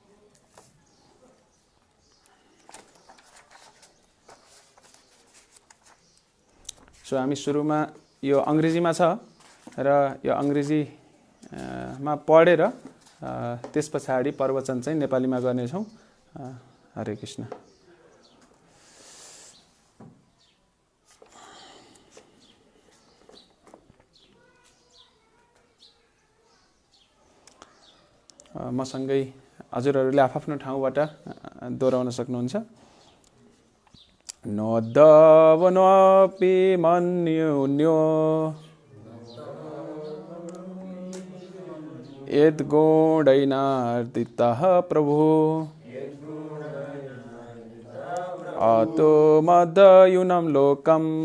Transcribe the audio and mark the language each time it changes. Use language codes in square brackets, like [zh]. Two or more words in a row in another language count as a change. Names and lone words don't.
[ne] सो हामी सुरुमा यो अङ्ग्रेजीमा छ र यो अङ्ग्रेजीमा पढेर त्यस पछाडि प्रवचन चाहिँ नेपालीमा गर्नेछौँ। हरे कृष्ण। मसँगै हजुरहरूले आफ्नो ठाउँबाट दोहोऱ्याउन सक्नुहुन्छ। [sa] नोद्धवनोऽपि मन्युन्यो यद्गुणैनार्दितः प्रभुः अतो मदयुनं लोकम्